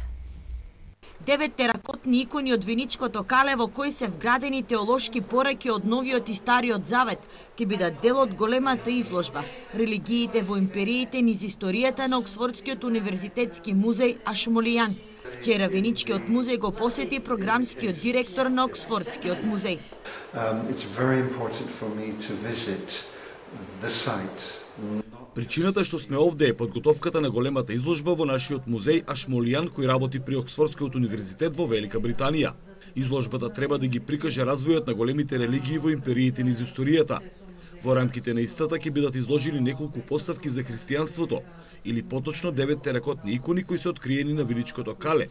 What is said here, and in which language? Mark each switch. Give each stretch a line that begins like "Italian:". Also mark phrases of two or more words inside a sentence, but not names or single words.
Macedonian: 9 теракотни икони од Виничкото кале во кои се вградени теолошки пораки од Новиот и Стариот Завет ќе бидат дел од големата изложба "Религиите во империите низ историјата" на Оксфордскиот универзитетски музеј Ашмолијан. Вчера Виничкиот музеј го посети програмскиот директор на Оксфордскиот музеј.
English: It's very important for me to visit the site.
Macedonian: Причината што сме овде е подготовката на големата изложба во нашиот музеј Ашмолијан, кој работи при Оксфордскиот универзитет во Велика Британија. Изложбата треба да ги прикаже развојот на големите религии во империите низ историјата. Во рамките на истата ќе бидат изложени неколку поставки за христијанството, или поточно 9 теракотни икони кои се откриени на Виничкото кале.